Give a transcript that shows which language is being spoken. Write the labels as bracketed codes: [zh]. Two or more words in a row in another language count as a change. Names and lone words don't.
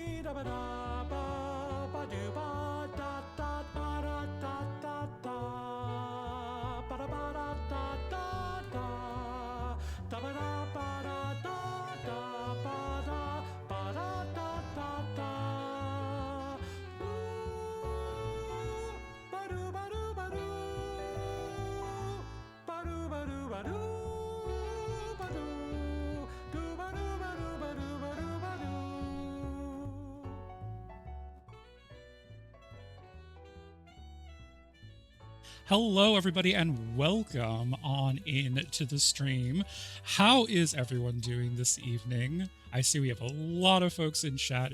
[en] da ba da ba ba do ba da da ba da da da da ba da ba da da da da da ba da ba da da da ba da ba da da da da ba do ba do ba do ba do ba do ba do ba do do ba do ba do ba do ba do ba do. Hello, everybody, and welcome on in to the stream. How is everyone doing this evening? I see we have a lot of folks in chat.